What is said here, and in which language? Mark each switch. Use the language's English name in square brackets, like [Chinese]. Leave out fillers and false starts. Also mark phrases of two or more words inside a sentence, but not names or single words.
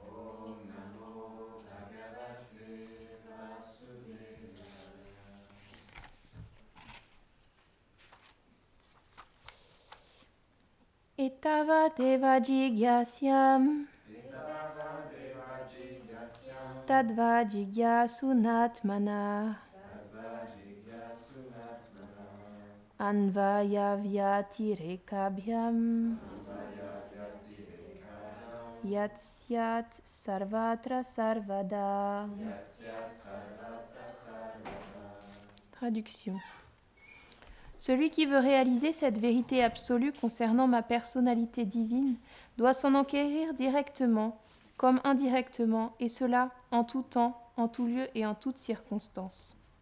[Sanskrit] Etava deva jigyasyam tadva jigyasunatmana anvaya vyatirekabhyam yatsyat sarvatra sarvada. [French] Traduction. Celui qui veut réaliser cette vérité absolue concernant ma personnalité divine doit s'en enquérir directement comme indirectement, et cela en tout temps, en tout lieu et en toute circonstance.